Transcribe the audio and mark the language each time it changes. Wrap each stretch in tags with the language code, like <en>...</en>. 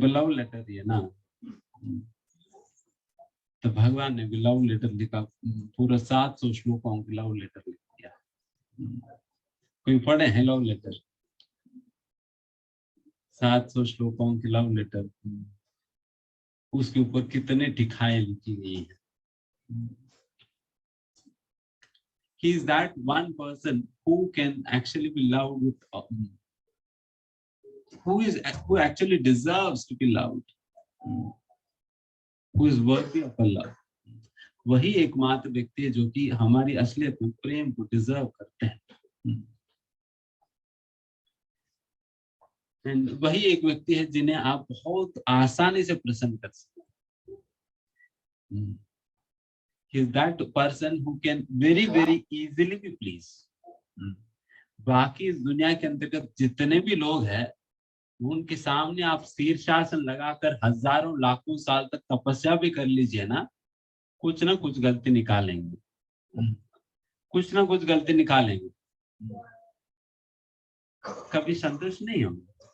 <hi>Love letter ही है ना, तो भगवान ने भी लव लेटर लिखा, पूरा 700 श्लोकों की लव लेटर लिख दिया। कोई पढ़े हैं लव लेटर? 700 श्लोकों की लव लेटर, उसके ऊपर कितने टिकाएं लिखी गई हैं।</hi> <en>He is that one person who can actually be loved with, who actually deserves to be loved, who is worthy of a love.</en> <hi>वही एकमात्र व्यक्ति है जो कि हमारी असलियत में प्रेम को डिजर्व करते हैं। वही एक व्यक्ति है जिन्हें आप बहुत आसानी से प्रसन्न कर सकते हैं।</hi> <en>He is that person who can very easily be pleased.</en> <hi>बाकी इस दुनिया के अंतर्गत जितने भी लोग हैं उनके सामने आप शीर्षासन लगाकर हजारों लाखों साल तक तपस्या भी कर लीजिए ना, कुछ ना कुछ गलती निकालेंगे, कुछ ना कुछ गलती निकालेंगे, कभी संतुष्ट नहीं होंगे।</hi>